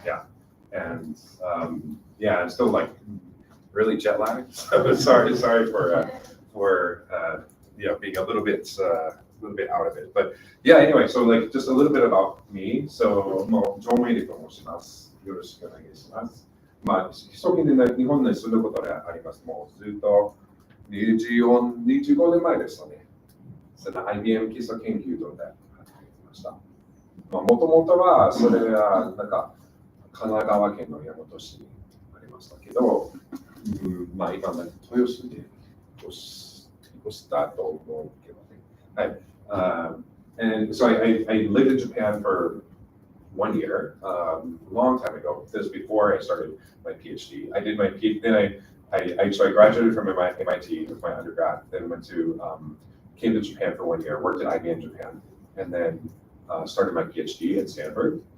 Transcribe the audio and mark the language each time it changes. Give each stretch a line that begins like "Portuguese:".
English: Yeah, and I'm still really jet lagged. So sorry for being a little bit out of it. But yeah, anyway, so just a little bit about me. So John Whaley
Japanese: と申します。よろしくお願いします。基礎的に日本に住むことであります。もうずっと25年前でしたね。その IBM 基礎研究所で働いてました。もともとはそれは神奈川県の大和市にありましたけど、今豊洲に越したと思うけどね。はい。
English: And so I lived in Japan for 1 year, a long time ago. This was before I started my PhD. I did my PhD, then I graduated from MIT with my undergrad, then came to Japan for 1 year, worked at IBM Japan, and then started my PhD at Stanford.